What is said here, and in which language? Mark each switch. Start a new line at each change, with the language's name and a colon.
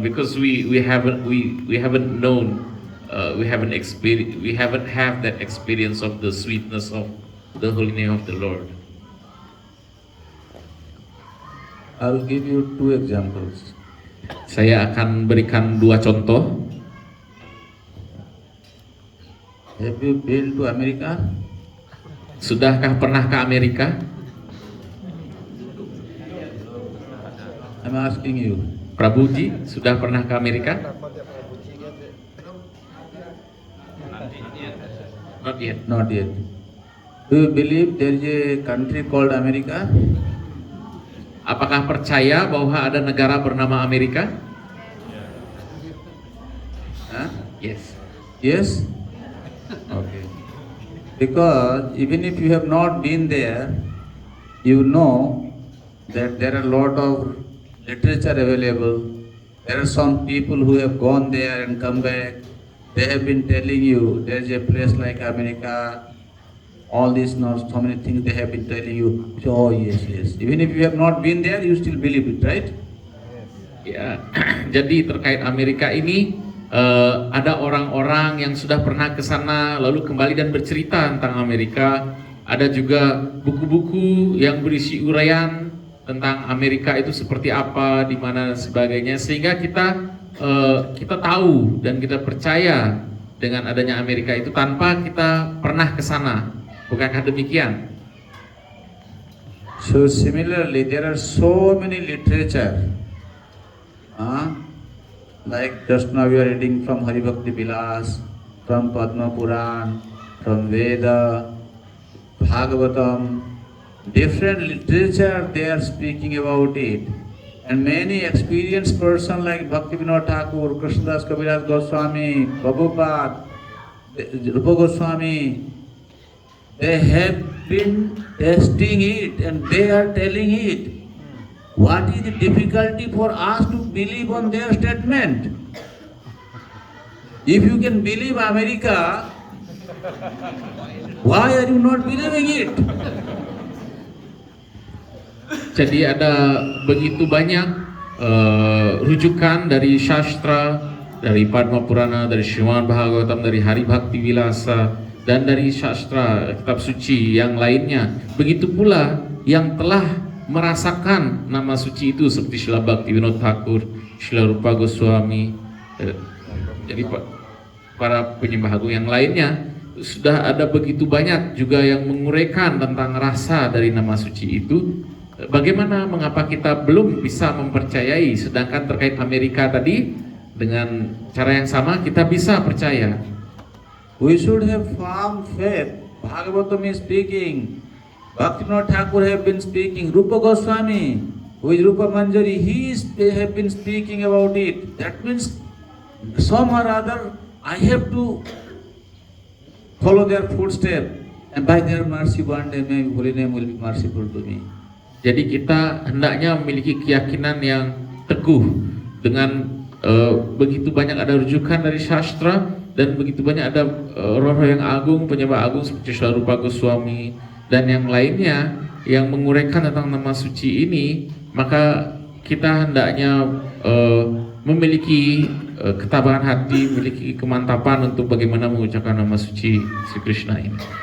English: Because we haven't known, we haven't have that experience of the sweetness of the holy name of the Lord. I'll give you two examples.
Indonesian: Saya akan berikan dua contoh.
English: Have you been to America?
Indonesian: Sudahkah pernah ke Amerika?
English: I'm asking you.
Indonesian: Prabhuji, sudah pernah ke Amerika?
English: Not yet. Not yet. Do you believe there is a country called America?
Indonesian: Apakah percaya bahwa ada negara bernama Amerika? Huh?
English: Yes. Yes? Okay. Because even if you have not been there, you know that there are a lot of literature available, There are some people who have gone there and come back. They have been telling you there's a place like America, all these not so many things they have been telling you. Oh yes, yes. Even if you have not been there, you still believe it, right?
Indonesian: Ya, jadi terkait Amerika ini ada orang-orang yang sudah pernah ke sana lalu kembali dan bercerita tentang Amerika. Ada juga buku-buku yang berisi uraian tentang Amerika itu seperti apa, di mana dan sebagainya, sehingga kita tahu dan kita percaya dengan adanya Amerika itu tanpa kita pernah ke sana. Bukankah demikian?
English: So similarly, there are so many literature. Like just now we are reading from Hari Bhakti Vilas, from Padma Puran, from Veda, Bhagavatam, different literature they are speaking about it. And many experienced person like Bhaktivinoda Thakur, Krishnadas Kaviraj Goswami, Prabhupada, Rupa Goswami, they have been testing it and they are telling it. What is the difficulty for us to believe on their statement? If you can believe America, why are you not believing it?
Indonesian: Jadi ada begitu banyak rujukan dari sastra, dari Padma Purana, dari Srimad Bhagavatam, dari Hari Bhakti Vilasa, dan dari sastra kitab suci yang lainnya. Begitu pula yang telah merasakan nama suci itu seperti Srila Bhaktivinoda Thakur, Srila Rupa Goswami, jadi para penyembah agung yang lainnya. Sudah ada begitu banyak juga yang menguraikan tentang rasa dari nama suci itu. Bagaimana mengapa kita belum bisa mempercayai, sedangkan terkait Amerika tadi dengan cara yang sama kita bisa percaya.
English: We should have firm faith. Bhagavatam is speaking. Bhaktivinoda Thakur have been speaking. Rupa Goswami, who is Rupa Manjari, they have been speaking about it. That means some or other I have to follow their footsteps, and by their mercy one day my holy name will be merciful to me.
Indonesian: Jadi kita hendaknya memiliki keyakinan yang teguh dengan begitu banyak ada rujukan dari sastra dan begitu banyak ada roh-roh yang agung, penyembah agung seperti Srila Rupa Goswami dan yang lainnya yang menguraikan tentang nama suci ini, maka kita hendaknya memiliki ketabahan hati, memiliki kemantapan untuk bagaimana mengucapkan nama suci Sri Krishna ini.